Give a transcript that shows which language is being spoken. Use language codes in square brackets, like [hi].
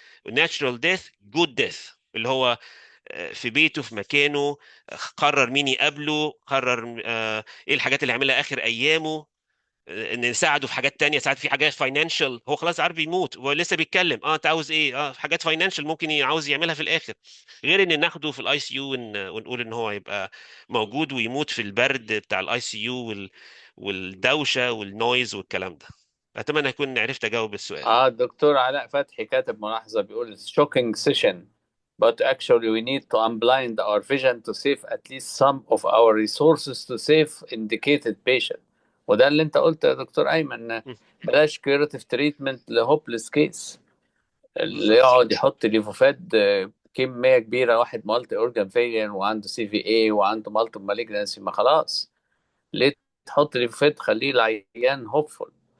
[en] natural death good death [ar] اللي هو في بيته في مكانه، قرر مين يقابله، قرر ايه الحاجات اللي هيعملها اخر ايامه، ان نساعده في حاجات تانية، ساعات في حاجات فاينانشال هو خلاص عارف يموت هو لسه بيتكلم، انت عاوز ايه، حاجات فاينانشال ممكن عاوز يعملها في الاخر. غير ان ناخده في الاي سي يو ونقول ان هو يبقى موجود ويموت في البرد بتاع الاي سي يو والدوشه والنويز والكلام ده. اتمنى اكون عرفت اجاوب السؤال. الدكتور علاء فتحي كاتب ملاحظة بيقول [en] shocking session but actually we need to unblind our vision to save at least some of our resources to save indicated patient. [ar] وده اللي انت قلته يا دكتور ايمن، م. بلاش [en] curative treatment [ar] لهوبلess كيس اللي بالظبط. يقعد يحط ليفوفاد كمية كبيرة، واحد مالتي اورجان فيلير وعنده سي في اي وعنده مالتي مالجنسي، ما خلاص ليه تحط ليفوفاد؟ خليه العيان هوبفول.